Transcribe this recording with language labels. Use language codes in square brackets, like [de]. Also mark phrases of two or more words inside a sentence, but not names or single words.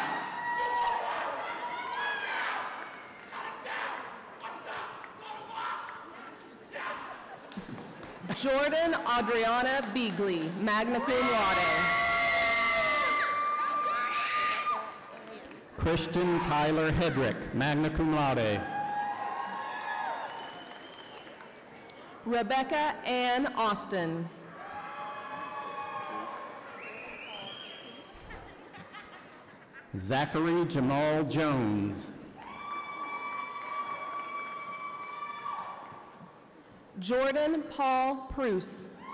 [en] Jordan Adriana Beagley, [la] magna cum laude. [en] Christian Tyler Hedrick, [la] magna cum laude. [en] Rebecca Ann Austin. Zachary Jamal Jones. Jordan Paul Pruce.